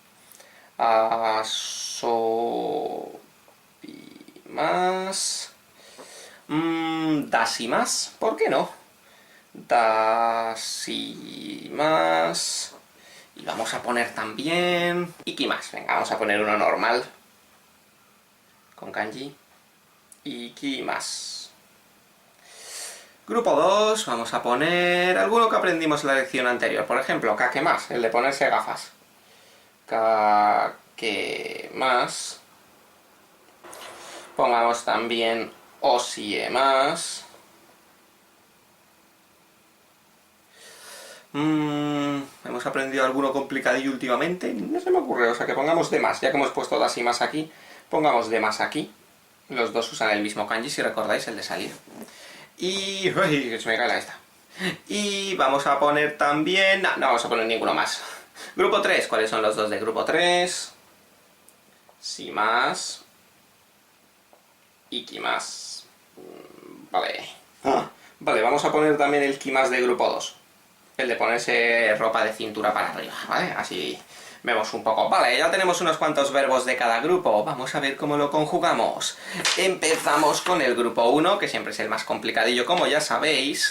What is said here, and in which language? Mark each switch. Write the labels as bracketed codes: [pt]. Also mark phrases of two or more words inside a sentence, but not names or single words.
[es] Asobimasu. Dashimasu. ¿Por qué no? Dashimasu. Y vamos a poner también ikimasu. Venga, vamos a poner uno normal con kanji. Ikimasu. Grupo 2, vamos a poner alguno que aprendimos en la lección anterior. Por ejemplo, kakemasu, el de ponerse gafas. Kakemasu. Pongamos también oshiemasu. Hemos aprendido alguno complicadillo últimamente. No se me ocurre, o sea que pongamos de más. Ya que hemos puesto dashimasu aquí, pongamos de más aquí. Los dos usan el mismo kanji, si recordáis, el de salir. Y... ¡uy! Se me cae la esta. Y vamos a poner también... No vamos a poner ninguno más. Grupo 3, ¿cuáles son los dos de grupo 3? [ja] Shimasu. Ikimasu. [es] Vale. Vale, vamos a poner también el kimasu de grupo 2. El de ponerse ropa de cintura para arriba, ¿vale? Así vemos un poco. Vale, ya tenemos unos cuantos verbos de cada grupo. Vamos a ver cómo lo conjugamos. Empezamos con el grupo 1, que siempre es el más complicadillo, como ya sabéis.